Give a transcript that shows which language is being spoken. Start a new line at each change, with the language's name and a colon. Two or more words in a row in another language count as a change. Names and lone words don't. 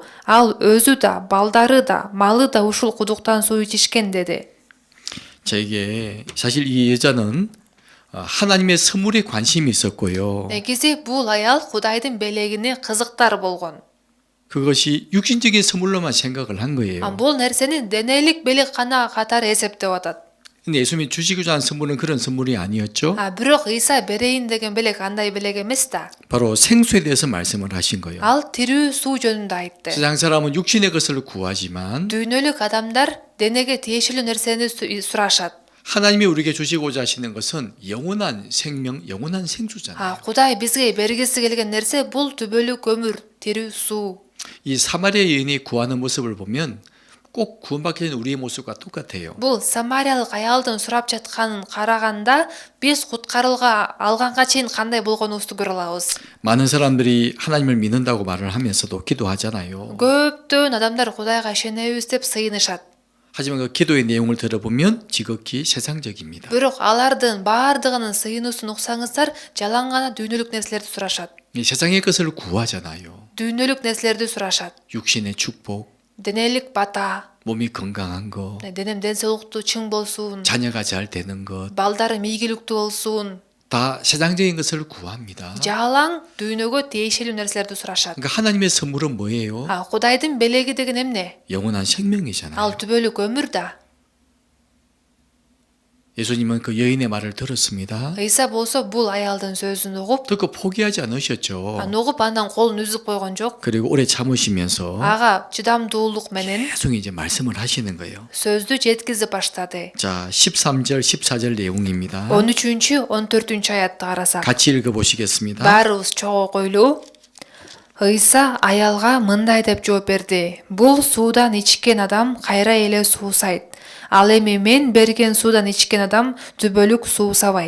Kyrgyz: Ал өзү да, балдары да, малы да ушул кудуктан суу ичишкен деди.
Korean: 자, 이게 사실 이 여자는 하나님의 선물에 관심이 있었고요.
Kyrgyz: Негизи бул аял Кудайдын белегине кызыктар болгон.
Korean: 그것이 육신적인 선물로만 생각을 한 거예요.
Kyrgyz: Бул нерсени денелик белек гана катары эсептеп атат.
Korean: 근데 예수님이 주시고자 한 선물은 그런 선물이 아니었죠.
Kyrgyz: Бирок Иса берейин деген белек андай белек эмес да.
Korean: 바로 생수에 대해서 말씀을 하신 거예요.
Kyrgyz: Ал тирүү суу жөнүндө айтты.
Korean: 세상 사람은 육신의 것을 구하지만
Kyrgyz: Дүйнөлүк адамдар денеге тиешелүү нерсени сурашат.
Korean: 하나님이 우리에게 주시고자 하시는 것은 영원한 생명, 영원한 생수잖아요.
Kyrgyz: Кудай бизге бергиси келген нерсе бул түбөлүк өмүр, тирүү суу.
Korean: 이 사마리아 여인이 구하는 모습을 보면 꼭 구원받게 된 우리의 모습과 똑같아요.
Kyrgyz: Бул самариялык аялдын сурап жатканын караганда биз куткарылга алганга чейин кандай болгонубузду көрө алабыз.
Korean: 많은 사람들이 하나님을 믿는다고 말을 하면서도 기도하잖아요.
Kyrgyz: Көптөн адамдар Кудайга ишенебиз деп сыйынышат.
Korean: 하지만 그 기도의 내용을 들어보면 지극히 세상적입니다.
Kyrgyz: Бирок алардын баардыгынын сыйынуусун уксаңыздар, жалаң гана дүйнөлүк нерселерди сурашат.
Korean: 이 세상의 것을 구하잖아요.
Kyrgyz: Дүйнөлүк нерселерди сурашат.
Korean: 육신의 축복,
Kyrgyz: Денелик бата,
Korean: 몸이 건강한 거,
Kyrgyz: денем денсаулуктуу чың болсун,
Korean: 자녀가 잘 되는 것,
Kyrgyz: балдарым ийгиликтүү болсун.
Korean: 다 세상적인 것을 구합니다.
Kyrgyz: Жалаң дүйнөгө тиешелүү нерселерди сурашат.
Korean: 그러니까 하나님의 선물은 뭐예요?
Kyrgyz: Кудайдын белеги деген эмне?
Korean: 영원한 생명이잖아요.
Kyrgyz: Ал түбөлүк өмүр да.
Korean: 예수님은 그 여인의 말을 들었습니다.
Kyrgyz: Иса болсо бул аялдын сөзүн угуп,
Korean: 듣고 포기하지 않으셨죠.
Kyrgyz: угуп андан колун үзүп койгон жок.
Korean: 그리고 오래 참으시면서
Kyrgyz: Ага чыдамдуулук менен
Korean: 계속 이제 말씀을 하시는 거예요.
Kyrgyz: сөздү жеткизип баштады.
Korean: 자, 13절, 14절 내용입니다.
Kyrgyz: 13-14 аятты карасак.
Korean: 같이 읽어보시겠습니다.
Kyrgyz: Баарыбыз чогойлу. Иса аялга мындай деп жооп берди. Бул суудан ичкен адам кайра эле суусайт. Ал эми мен берген суудан ичкен адам түбөлүк суусабайт.